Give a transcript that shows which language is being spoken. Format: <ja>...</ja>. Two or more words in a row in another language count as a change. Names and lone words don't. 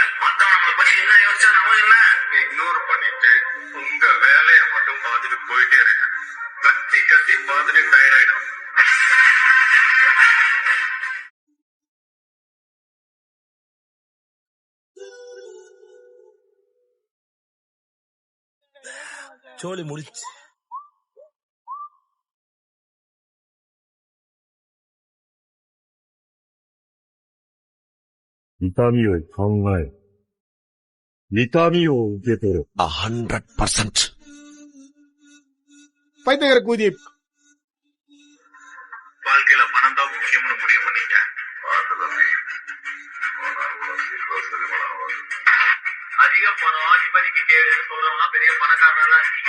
<ta>மத்தவங்களை பத்தி என்ன யோசிச்சா நம்ம என்ன இக்னோர் பண்ணிட்டு உங்க வேலையை மட்டும் பார்த்துட்டு போயிட்டே இருங்க. கத்தி கத்தி பார்த்துட்டு டயர்ட் ஆயிடும். சோழி முடிச்சு</ta> <ja>痛みを考え、痛みを受け取る。</ja> <ta>100%. பைத்தியக்கார கூதி. வாழ்க்கையில பணம் தான் முக்கியம்னு முடிவு பண்ணீங்க. அதிக பணம் நிம்மதிக்கு கேடு சொல்றவங்க பெரிய பணக்காரனா இருக்கீங்க.</ta>